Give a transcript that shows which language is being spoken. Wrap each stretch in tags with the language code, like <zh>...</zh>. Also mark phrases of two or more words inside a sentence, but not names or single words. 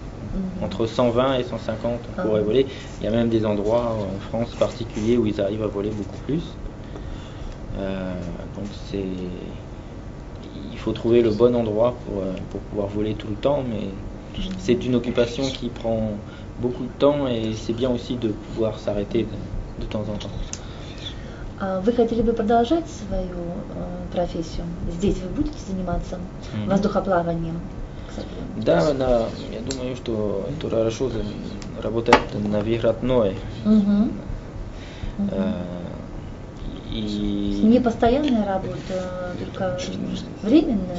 <fr>Entre 120 et 150, on pourrait voler. Il y a même des endroits en France particuliers où ils arrivent à voler beaucoup plus. Donc il faut trouver le bon endroit pour pouvoir voler tout le temps, mais c'est une occupation qui prend beaucoup de temps et c'est bien aussi de pouvoir s'arrêter de temps en temps.</fr> <ru>Вы хотели бы продолжать свою профессию? Здесь вы будете заниматься воздухоплаванием? Да, я думаю, что это хорошо работать на выходной. Не постоянная работа, только временная?</ru>